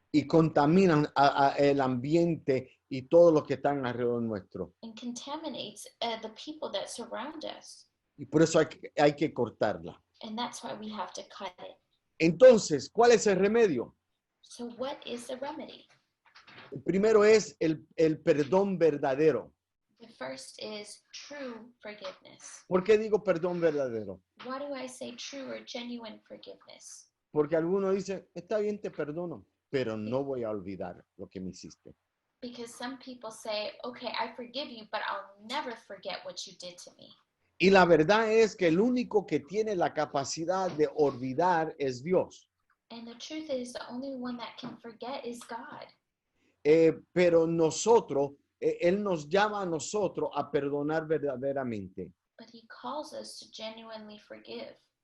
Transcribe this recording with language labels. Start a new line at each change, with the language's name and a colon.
Spanish: Y contaminan el ambiente y todo lo que están alrededor nuestro.
English: And contaminates the people that surround us.
Spanish: Y por eso hay que cortarla.
English: And that's why we have to cut it.
Spanish: Entonces, ¿cuál es el remedio?
English: So what is the remedy?
Spanish: El primero es el perdón verdadero.
English: The first is true forgiveness.
Spanish: ¿Por qué digo perdón verdadero?
English: Why do I say true or genuine forgiveness?
Spanish: Porque algunos dicen, está bien, te perdono, pero no voy a olvidar lo que me hiciste.
English: Because some people say, okay, I forgive you, but I'll never forget what you did to me.
Spanish: Y la verdad es que el único que tiene la capacidad de olvidar es Dios.
English: And the truth is, the only one that can forget is God.
Spanish: Pero nosotros, Él nos llama a nosotros a perdonar verdaderamente.
English: But he calls us to genuinely forgive.